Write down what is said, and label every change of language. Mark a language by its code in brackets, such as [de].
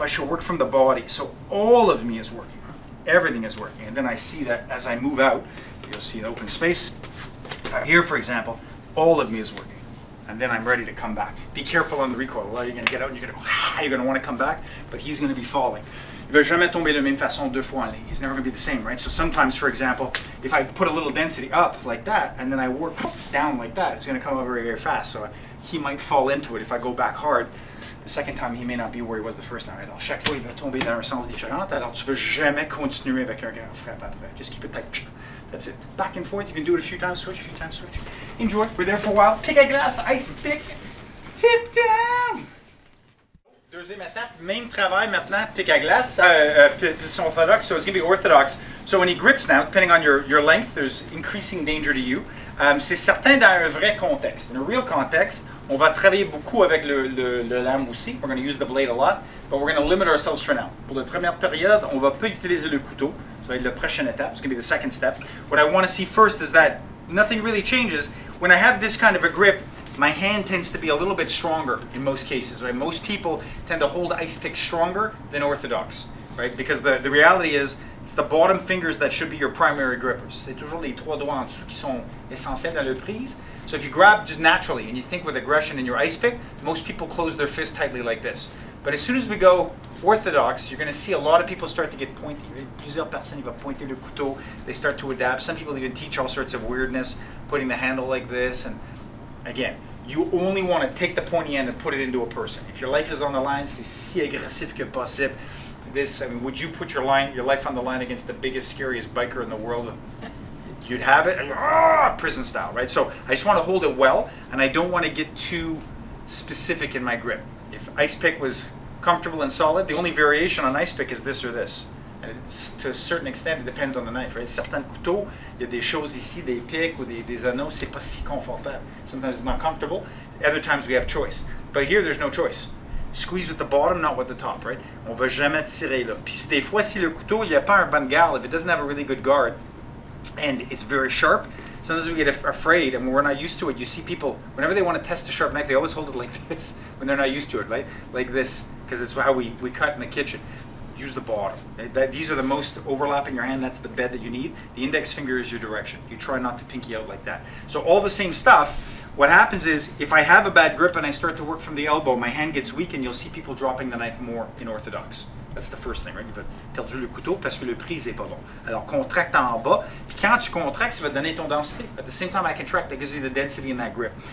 [en] I should work from the body. So all of me is working. Everything is working. And then I see that as I move out, you'll see an open space. Here, for example, all of me is working. And then I'm ready to come back. Be careful on the recoil. You're going to get out and you're going to go, you're going to want to come back, but he's going to be falling. [fr] Il ne va jamais tomber de la même façon deux fois en ligne. [en] He's never going to be the same, right? So sometimes, for example, if I put a little density up like that, and then I work down like that, it's going to come up very, very fast. So he might fall into it if I go back hard. The second time, he may not be where he was the first time. [fr] Alors, chaque fois, il va tomber dans un sens différent. Alors, tu ne veux jamais continuer avec un grand frappe après. [en] Just keep it tight. That's it. Back and forth. You can do it a few times, switch, a few times, switch. Enjoy. We're there for a while. Pick a glass, ice pick. Tip down. [fr] Deuxième étape, même travail maintenant, pick à glace, position orthodox, [en] so it's going to be orthodox. So when he grips now, depending on your length, there's increasing danger to you. [fr] C'est certain dans un vrai contexte. [en] In a real context, [fr] on va travailler beaucoup avec le lame aussi. [en] We're going to use the blade a lot, but we're going to limit ourselves for now. [fr] Pour la première période, on va pas utiliser le couteau. Ça va être la prochaine étape. [en] It's going to be the second step. What I want to see first is that nothing really changes. When I have this kind of a grip, my hand tends to be a little bit stronger in most cases, right? Most people tend to hold ice pick stronger than orthodox, right? Because the reality is, it's the bottom fingers that should be your primary grippers. [fr] C'est toujours les trois doigts en dessous qui sont essentiels dans le prise. [en] So if you grab just naturally and you think with aggression in your ice pick, most people close their fist tightly like this. But as soon as we go orthodox, you're going to see a lot of people start to get pointy. [fr] Plusieurs personnes, ils vont pointer le couteau. [en] They start to adapt. Some people even teach all sorts of weirdness, putting the handle like this. And again, you only want to take the pointy end and put it into a person. If your life is on the line, [fr] c'est si agressif que possible. [en] This, I mean, would you put your life on the line against the biggest, scariest biker in the world? You'd have it, prison style, right? So I just want to hold it well, and I don't want to get too specific in my grip. If ice pick was comfortable and solid, the only variation on ice pick is this or this. And to a certain extent, it depends on the knife, right? [fr] Certains couteaux, il y a des choses ici, des pics ou des anneaux, c'est pas si confortable. [en] Sometimes it's not comfortable. Other times we have choice. But here, there's no choice. Squeeze with the bottom, not with the top, right? [fr] On va jamais tirer là. Puis des fois, si le couteau, il n'y a pas un bon garde, [en] if it doesn't have a really good guard, and it's very sharp, sometimes we get afraid, and when we're not used to it, you see people, whenever they want to test a sharp knife, they always hold it like this, when they're not used to it, right? Like this, because it's how we cut in the kitchen. Use the bottom. These are the most overlapping your hand. That's the bed that you need. The index finger is your direction. You try not to pinky out like that. So all the same stuff. What happens is, if I have a bad grip and I start to work from the elbow, my hand gets weak, and you'll see people dropping the knife more in orthodox. That's the first thing, right? [fr] Il va perdu le couteau parce que le prise est pas bon. Alors, contracte en bas. Puis quand tu contractes, ça va te donner ton densité. [en] At the same time I contract, that gives you the density in that grip.